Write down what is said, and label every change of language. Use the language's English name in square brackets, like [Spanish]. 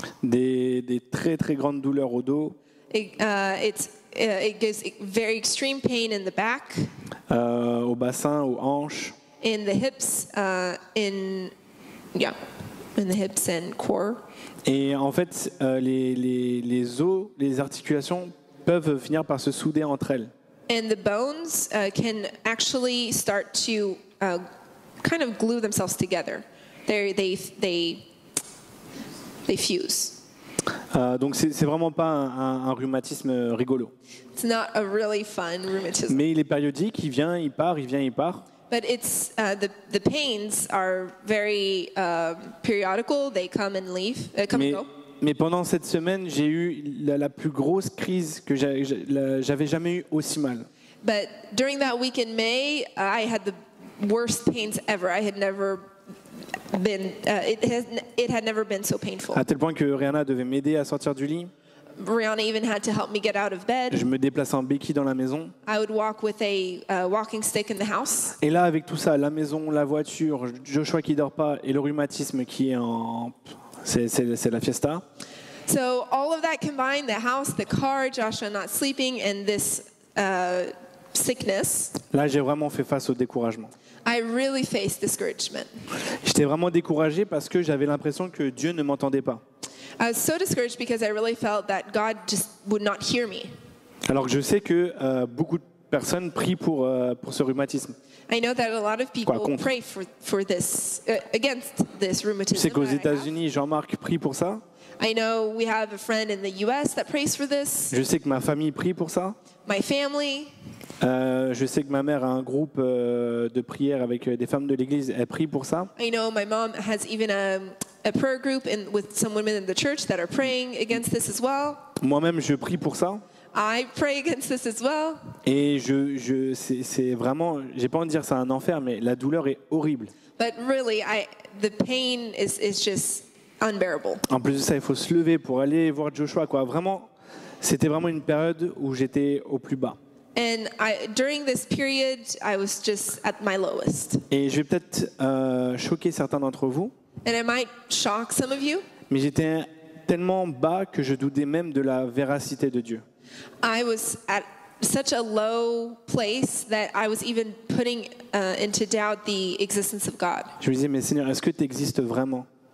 [French] Des très très grandes douleurs au dos, [English] It gives very extreme pain in the back, [French] au bassin, aux hanches. [English] in the hips, in the hips and core. [French] Et en fait, les os, les articulations peuvent finir par se souder entre elles. [English] And the bones can actually start to kind of glue themselves together. They fuse. [French] Donc c'est vraiment pas un rhumatisme rigolo. [English] It's not a really fun rheumatism. [French] Mais il est périodique, il vient, il part, il vient, il part. [English] But it's the pains are very periodical. They come and leave, come and go. [French] Mais pendant cette semaine, j'ai eu la plus grosse crise que j'avais jamais eu aussi mal. [English] But during that week in May, I had the worst pains ever. I had never been. It had never been so painful. [French] À tel point que Rihanna devait m'aider à sortir du lit. [English] Rihanna even had to help me get out of bed. [French] Je me déplaçais en béquille dans la maison. [English] I would walk with a walking stick in the house. [French] Et là, avec tout ça, la maison, la voiture, Joshua qui dort pas et le rhumatisme qui est en... C'est la fiesta. [English] So all of that combined, the house, the car, Joshua not sleeping, and this sickness, [French] Là, j'ai vraiment fait face au découragement. [English] I really faced discouragement. [French] J'étais vraiment découragé parce que j'avais l'impression que Dieu ne m'entendait pas. [English] I was so discouraged because I really felt that God just would not hear me. [French] Alors que je sais que beaucoup de personnes prient pour ce rhumatisme. [English] I know that a lot of people [French] contre? [English] pray for this, against this [French] Je [English] rheumatism. [French] sais qu'aux [English] that I have. [French] États-Unis, Jean-Marc prie pour ça. [English] I know we have a friend in the U.S. that prays for this. [French] Je sais que ma famille prie pour ça. [English] My family. [French] Je sais que ma mère a un groupe de prière avec des femmes de l'église. Elle prie pour ça. [English] I know my mom has even a prayer group with some women in the church that are praying against this as well. [French] Moi-même, je prie pour ça. [English] I pray against this as well. [French] Et c'est vraiment, j'ai pas envie de dire c'est un enfer, mais la douleur est horrible. [English] But really, the pain is just unbearable. [French] En plus de ça, il faut se lever pour aller voir Joshua, quoi. Vraiment, c'était vraiment une période où j'étais au plus bas. [English] And during this period, I was just at my lowest. [French] Et je vais peut-être choquer certains d'entre vous, [English] And I might shock some of you. [French] mais j'étais tellement bas que je doutais même de la véracité de Dieu. [English] I was at such a low place that I was even putting into doubt the existence of God. [French] Je me disais, mais Seigneur, est-ce que tu existes vraiment?